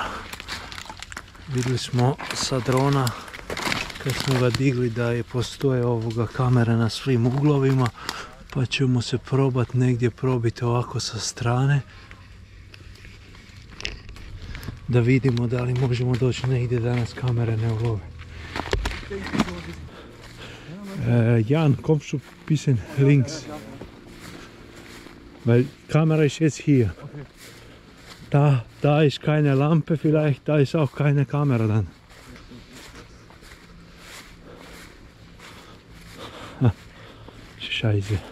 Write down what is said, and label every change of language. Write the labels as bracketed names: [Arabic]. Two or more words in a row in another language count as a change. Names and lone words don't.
[Bosnian] Vidjeli smo sa drona kad smo ga digli da je postoje ovoga kamere na svim uglovima, pa ćemo se probati negdje probiti ovako sa strane. Da vidimo da li možemo doći negdje da nas kamere ne ulove. [German] Jan, kommst du ein bisschen links? Weil Kamera ist jetzt hier. Da ist keine Lampe vielleicht, da ist auch keine Kamera dann. Scheiße.